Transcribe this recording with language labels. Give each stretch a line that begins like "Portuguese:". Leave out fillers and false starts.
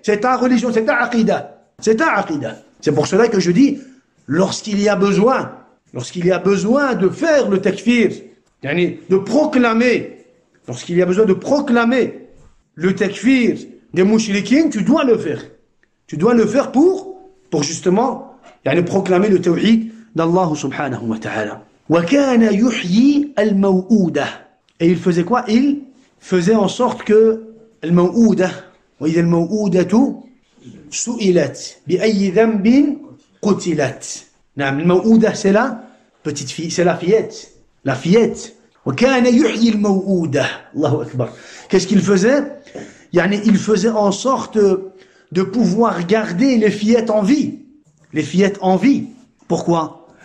French: C'est ta religion, c'est ta aqidah. C'est ta aqidah. C'est pour cela que je dis, lorsqu'il y a besoin de faire le takfir, de proclamer, lorsqu'il y a besoin de proclamer le takfir des mushrikin, tu dois le faire. Tu dois le faire pour justement, proclamer le tawhid d'Allah subhanahu wa ta'ala.
Arabic: وَكَانَ يُحْيِي الْمَوْءُودَةِ.
French: Et il faisait quoi? Il faisait en sorte que
Arabic: الْمَوْءُودَةِ وَإِذَا الْمَوْءُودَةُ سُئِلَتْ بِأَيِّ ذَنْبٍ قُتِلَتْ.
French: الْمَوْءُودَةِ c'est la petite fille, c'est la fillette. La fillette.
Arabic: وَكَانَ يُحْيِي الْمَوْءُودَةِ.
French: Allahu Akbar. Qu'est-ce qu'il faisait? Il faisait en sorte de pouvoir garder les fillettes en vie. Les fillettes en vie. Pourquoi?